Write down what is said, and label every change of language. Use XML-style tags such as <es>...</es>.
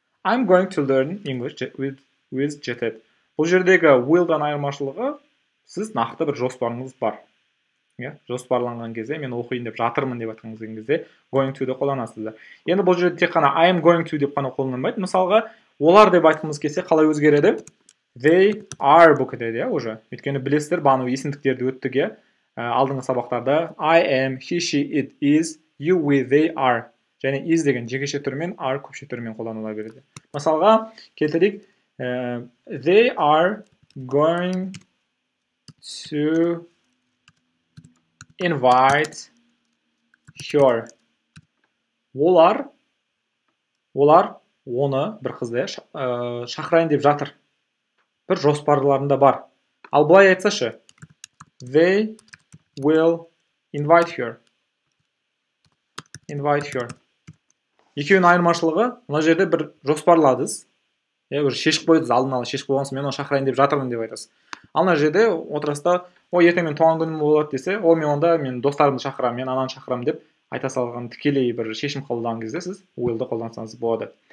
<en>I'm going to learn English with JetEd.</en> <kk>Бұл жердегі will'дан айырмашылығы, сіз нақты бір жоспарыңыз бар. Жоспарланған кезде, мен оқиын деп жатырмын деп айтқан кезде going to-ді қолданасыздар. Енді бұл жерде тек қана I am going to деп қана қолданбайды. Мысалға, олар деп айтқымыз келсе қалай өзгереді? They are болып кетеді, уже. Өйткені білесіздер, бағана есімдіктерді өттік, алдыңғы сабақтарда</kk> <en>I am, he, she, it, is, you, we, they are.</en> <kk>Және is деген жекеше түрмен, are көпше түрмен қолданыла береді.</kk> <en>Мысалға, келтірейік, they are going to invite her.</en> <kk>Олар оны, бір қызды шақырайын деп жатыр. Бір жоспарларында бар. Ал былай айтсашы,</kk> <en>they will invite her.</en> <kk>Екеуінің айырмашылығы, мына жерде бір жоспарладыз. Бір шешіп қойдыңыз, алдын ала шешіп қойғансыз, мен оны шақырайын деп жатырмын деп айтасыз. Ал мына жерде отырасызда, ертең мен туған күнім болады десе, мен достарымды шақырамын, мен ананы шақырамын деп айта салған тікелей бір шешім қабылдаған кезде сіз will'ды қолдансаңыз болады.</kk>